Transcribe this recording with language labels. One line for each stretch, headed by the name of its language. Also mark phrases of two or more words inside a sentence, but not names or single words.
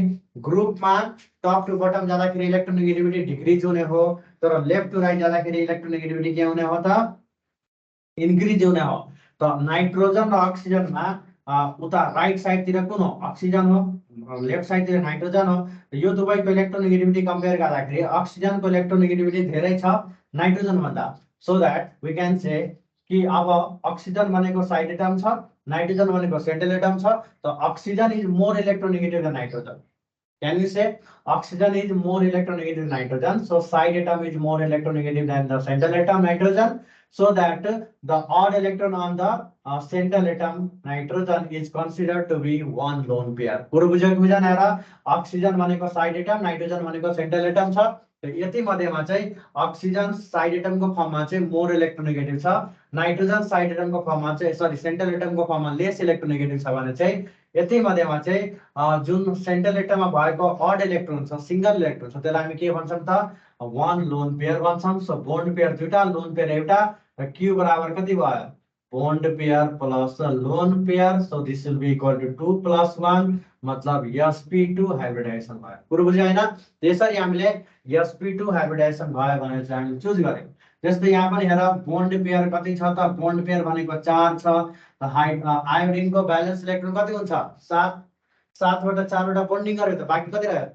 Nepali: ग्रुपमा
English: top to bottom
Nepali: जाँदाखेरि इलेक्ट्रोनेगेटिभिटी डिक्रिज हुने हो, तर
English: left to right
Nepali: जाँदाखेरि इलेक्ट्रोनेगेटिभिटी के हुने हो त? इन्क्रिज हुने हो. त नाइट्रोजन र ऑक्सीजनमा उता
English: right sideतिर
Nepali: कुन हो? ऑक्सीजन हो,
English: left sideतिर
Nepali: नाइट्रोजन हो. यो दुवैको
English: electronegativity compare
Nepali: गर्दाखेरि ऑक्सीजनको इलेक्ट्रोनेगेटिभिटी धेरै छ नाइट्रोजन भन्दा.
English: so that we can say
Nepali: कि अब ऑक्सीजन भनेको
English: side atom
Nepali: छ, नाइट्रोजन भनेको
English: central atom
Nepali: छ.
English: त oxygen is more electronegative than nitrogen. Can we say oxygen is more electronegative than nitrogen? So side atom is more electronegative than the central atom nitrogen. So that the odd electron on the central atom nitrogen is considered to be one lone pair.
Nepali: पूर्व बुझेको बुझान हेर. ऑक्सीजन भनेको
English: side atom,
Nepali: नाइट्रोजन भनेको
English: central atom
Nepali: छ. यति मध्येमा चाहिँ ऑक्सीजन
English: side atomको
Nepali: फर्ममा चाहिँ
English: more electronegative
Nepali: छ, नाइट्रोजन
English: side atomको
Nepali: फर्ममा चाहिँ सरी
English: central atomको
Nepali: फर्ममा
English: less electronegative
Nepali: छ भने चाहिँ यति मध्येमा चाहिँ जुन
English: central atomमा
Nepali: भएको
English: odd electron
Nepali: छ,
English: single electron
Nepali: छ, त्यसलाई हामी के भन्छौं त?
English: one lone pair भन्छौं. so bond pair
Nepali: दुईटा,
English: lone pair
Nepali: एउटा, र क्यू बराबर कति भयो?
English: bond pair plus lone pair. so this will be equal to 2 + 1 मतलब sp2 hybridization
Nepali: भयो. पुरो बुझ्यो हैन? त्यसरी हामीले
English: sp2 hybridization
Nepali: भयो भने चाहिँ हामी चुज गर्यौं. जस्तै यहाँ पनि हेर
English: bond pair
Nepali: कति छ त?
English: bond pair
Nepali: भनेको 4 छ. आयोडिन को
English: valence electron
Nepali: कति हुन्छ? 7. 7 बाट 4 वटा बोन्डिङ गर्यो त बाँकी कति रह्यो?